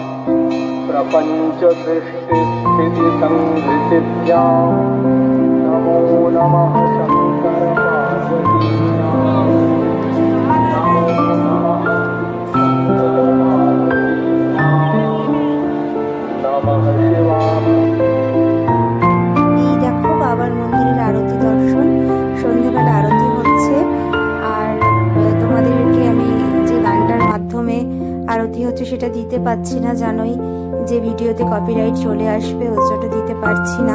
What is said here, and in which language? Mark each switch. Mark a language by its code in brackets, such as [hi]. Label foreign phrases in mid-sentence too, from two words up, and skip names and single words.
[sa] प्रपञ्चसृष्टिस्थितिसंहृतिभ्यां नमो नमः शङ्कर पार्वतीभ्यां नमो नमः शङ्कर पार्वतीभ्यां नमः शिवाय। [bn] এই দেখো বাবার মন্দিরের আরতি দর্শন, সন্ধ্যেবেলা আরতি হচ্ছে। আর তোমাদেরকে আমি যে গানটার মাধ্যমে আরতি হচ্ছে সেটা দিতে পারছি না, জানোই যে ভিডিওতে কপিরাইট চলে আসবে, ওই জন্য দিতে পারছি না।